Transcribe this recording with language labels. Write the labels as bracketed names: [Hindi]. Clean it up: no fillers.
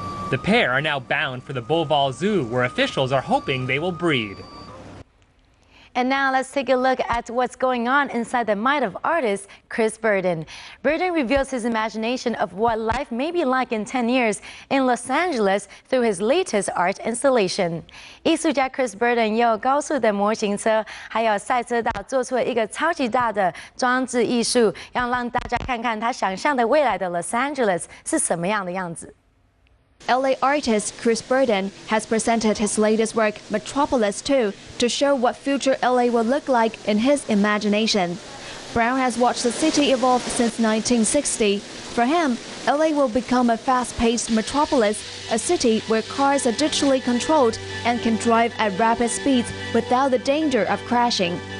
[English] The pair are now bound for the Beauvais Zoo, where officials are hoping they will breed. And now let's take a look at what's going on inside the mind of artist Chris Burden. Burden reveals his imagination of what life may be like in 10 years in Los Angeles through his latest art installation. [Chinese] 艺术家 Chris Burden 用高速的模型车还有赛车道做出了一个超级大的装置艺术，要让大家看看他想象的未来的 Los Angeles 是什么样的样子。 [English] LA artist Chris Burden has presented his latest work, Metropolis 2, to show what future LA will look like in his imagination. Brown has watched the city evolve since 1960. For him, LA will become a fast-paced metropolis, a city where cars are digitally controlled and can drive at rapid speeds without the danger of crashing.